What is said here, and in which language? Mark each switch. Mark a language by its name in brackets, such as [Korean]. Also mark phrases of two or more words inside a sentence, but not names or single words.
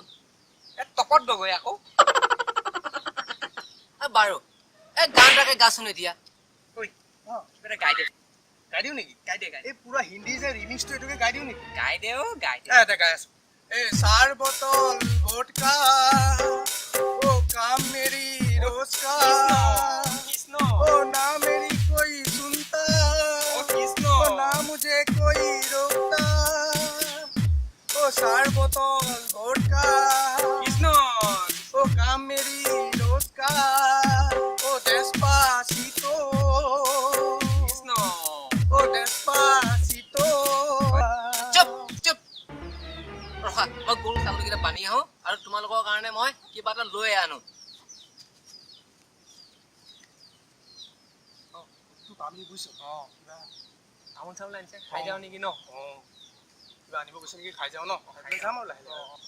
[Assamese] টপত গগৈ আকৌ বাৰু গান এটাকে গাচোন এতিয়া ঐ কিবা এটা গাই দে গাই দিওঁ নেকি গাই দে এই পুৰা হিন্দী যে ৰিমিক্সটো এইটোকে গাই দিওঁ নেকি গাই দে অ গাই দে এটা গাই আছো এই [Hindi] चार बोतल वोडका ओ काम मेरी रोज का কৃষ্ণ ओ ना मेरी कोई सुनता ओ कृष्ण ओ ना मुझे कोई रोकता ओ सार बोतल वोडका কৃষ্ণ ओ काम मेरी रोज का ओ despacito কৃষ্ণ ओ despacito [Assamese] চুপ চুপ ৰখা মই গৰু ছাগলীকেইটা বান্ধি আহোঁ আৰু তোমালোকৰ কাৰণে মই কিবা এটা লৈ আনো পাবলি বুজিছো কিবা তামোল চামোল আনিছে খাই যাওঁ নেকি ন কিবা আনিব গৈছে নেকি খাই যাওঁ ন খাই যাম আৰু লাহে লাহে